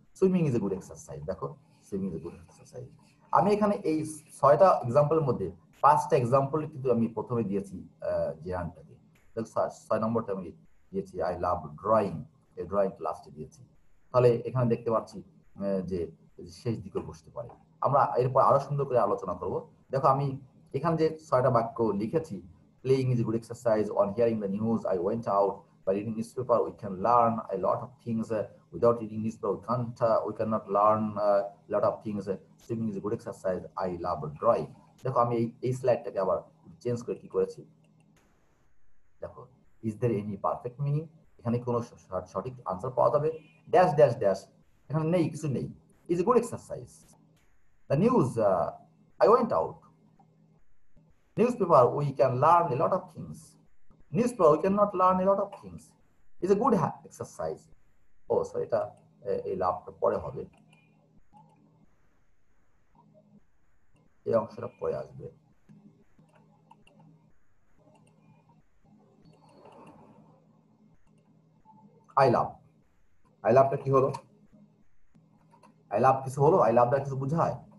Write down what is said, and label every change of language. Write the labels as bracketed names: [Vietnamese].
[English] swimming is a good exercise, [Bangla] দেখো swimming is a good exercise. আমি এখানে এই 6টা এক্সাম্পলের মধ্যে 5টা এক্সাম্পল কিন্তু আমি প্রথমে দিয়েছি জেরান্ডটাকে, দেখো 6 নম্বরটা আমি দিয়েছি [English] I love drawing, [Bangla] এই ড্রয়িং লাস্টে দিয়েছি। তাহলে এখানে দেখতে পাচ্ছি যে শেষ দিকে বসতে পারে। আমরা এরপর আরো সুন্দর করে আলোচনা করব। দেখো আমি এখানে যে 6টা বাক্য লিখেছি, [English] Playing is a good exercise, on hearing the news I went out, by reading newspaper we can learn a lot of things, without reading newspaper we cannot learn a lot of things, swimming is a good exercise, I love drawing। [Bangla] দেখো আমি এই স্লাইডটাকে আবার change করে কি করেছি, দেখো [English] is there any perfect meaning, [Bangla] এখানে কোনো সঠিক আনসার পাওয়া যাবে, ড্যাশ ড্যাশ ড্যাশ, এখানে নেই, কিছু নেই। [English] Is a good exercise, the news I went out, newspaper we can learn a lot of things, newspaper we cannot learn a lot of things, is a good exercise। [Bangla] O so এটা এই লাভটা পরে হবে, এই অংশটা পরে আসবে। I love, I লাভটা কি হলো, আই লাভ কিছু হলো, আই লাভটা কিছু বুঝায়।